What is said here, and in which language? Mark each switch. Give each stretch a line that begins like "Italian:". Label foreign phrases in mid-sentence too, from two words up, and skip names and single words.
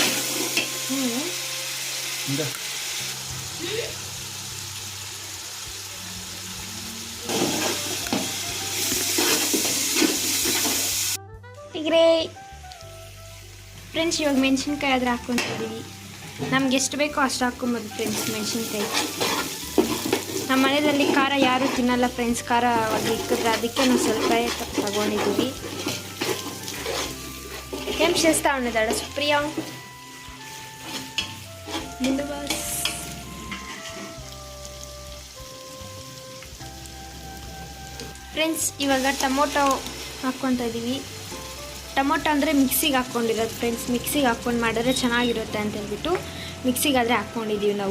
Kannada: ಈಗ್ರೇ ಫ್ರೆಂಡ್ಸ್ ಇವಾಗ ಮೆಣಸಿನ್ಕಾಯಿ ಆದರೆ ಹಾಕ್ಕೊತಿದ್ದೀವಿ. ನಮ್ಗೆ ಎಷ್ಟು ಬೇಕೋ ಅಷ್ಟು ಹಾಕ್ಕೊಬೋದು ಫ್ರೆಂಡ್ಸ್ ಮೆಣಸಿನ್ಕಾಯಿ. ನಮ್ಮ ಮನೆಯಲ್ಲಿ ಖಾರ ಯಾರೂ ತಿನ್ನಲ್ಲ ಫ್ರೆಂಡ್ಸ್, ಖಾರ ಇಕ್ಕಿದ್ರೆ ಅದಕ್ಕೆ ನಾವು ಸ್ವಲ್ಪ ತಗೊಂಡಿದ್ದೀವಿ.
Telugu: ఏం చేస్తా ఉన్నదాడ సుప్రియ? ముందు బాస్
Kannada: ಫ್ರೆಂಡ್ಸ್ ಇವಾಗ ಟೊಮೊಟೊ ಹಾಕ್ಕೊತಾ ಇದ್ದೀವಿ. ಟೊಮೊಟೊ ಅಂದರೆ ಮಿಕ್ಸಿಗೆ ಹಾಕ್ಕೊಂಡಿರೋದು ಫ್ರೆಂಡ್ಸ್. ಮಿಕ್ಸಿಗೆ ಹಾಕ್ಕೊಂಡು ಮಾಡಿದ್ರೆ ಚೆನ್ನಾಗಿರುತ್ತೆ ಅಂತ ಹೇಳ್ಬಿಟ್ಟು ಮಿಕ್ಸಿಗಾದರೆ ಹಾಕ್ಕೊಂಡಿದ್ದೀವಿ ನಾವು.